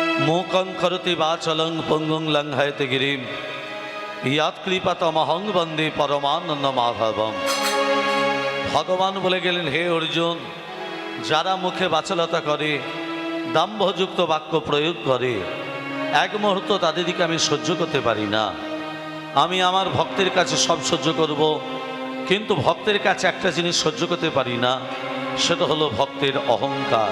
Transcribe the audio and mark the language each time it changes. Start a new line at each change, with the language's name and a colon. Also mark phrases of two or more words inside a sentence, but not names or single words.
Sanskrit: मूकं करोति वाचलं पंगुं लंघयते गिरिं यत्कृपातमहं वन्दे परमानंद माधवम।
Bangla: ভগবান বলে গেলেন, হে অর্জুন, যারা মুখে বাচালতা করে, দাম্ভযুক্ত বাক্য প্রয়োগ করে, এক মুহূর্ত তাদেরকে আমি সহ্য করতে পারি না। আমি আমার ভক্তের কাছে সব সহ্য করব, কিন্তু ভক্তের কাছে একটা জিনিস সহ্য করতে পারি না, সেটা হলো ভক্তের অহংকার।